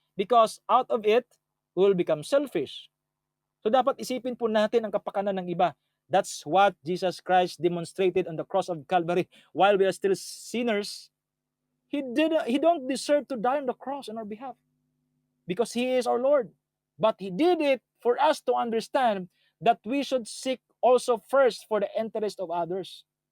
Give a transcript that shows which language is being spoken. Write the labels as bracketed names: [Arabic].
[English] Because out of it, we will become selfish. [Filipino] So dapat isipin po natin ang kapakanan ng iba. [English] That's what Jesus Christ demonstrated on the cross of Calvary. While we are still sinners, He don't deserve to die on the cross on our behalf. because He is our Lord. But He did it for us to understand that we should seek also first for the interest of others.